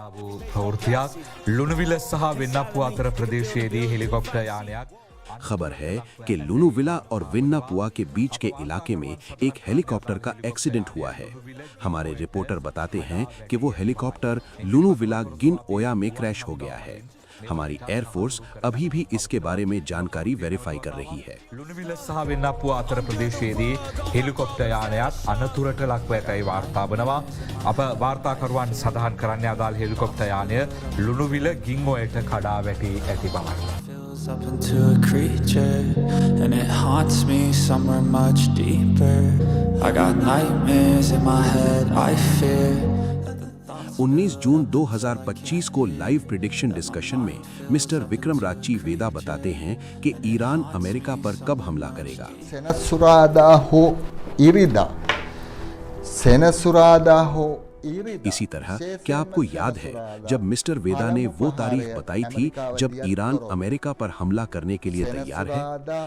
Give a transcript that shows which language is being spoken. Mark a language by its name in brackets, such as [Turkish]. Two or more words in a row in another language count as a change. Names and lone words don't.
[Hindi] खबर है कि लुनुविला और विन्नापुआ के बीच के इलाके में एक हेलीकॉप्टर का एक्सीडेंट हुआ है। हमारे रिपोर्टर बताते हैं कि वो हेलीकॉप्टर लुनुविला गिन ओया में क्रैश हो गया है। हमारी एयरफोर्स अभी भी इसके बारे में जानकारी वेरीफाई कर रही है। [Sinhala] ලුණුවිල සහ වෙන්නපුව අතර ප්‍රදේශයේදී හෙලිකොප්ටර් යානයක් අනතුරට ලක්ව ඇතැයි වාර්තා වනවා. අප වාර්තාකරුවන් සඳහන් කරන්නේ අදාළ හෙලිකොප්ටර් යානය ලුණුවිල ගින්ඔයට කඩා වැටී ඇති බවයි. [English] Fills up into a creature and it haunts me somewhere much deeper. I got nightmares in my head, I fear. [Hindi] 19 जून 2025 को लाइव प्रिडिक्शन डिस्कशन में मिस्टर विक्रम राची वेदा बताते हैं कि ईरान अमेरिका पर कब हमला करेगा। इसी तरह क्या आपको याद है जब मिस्टर वेदा ने वो तारीख बताई थी जब ईरान अमेरिका पर हमला करने के लिए तैयार है?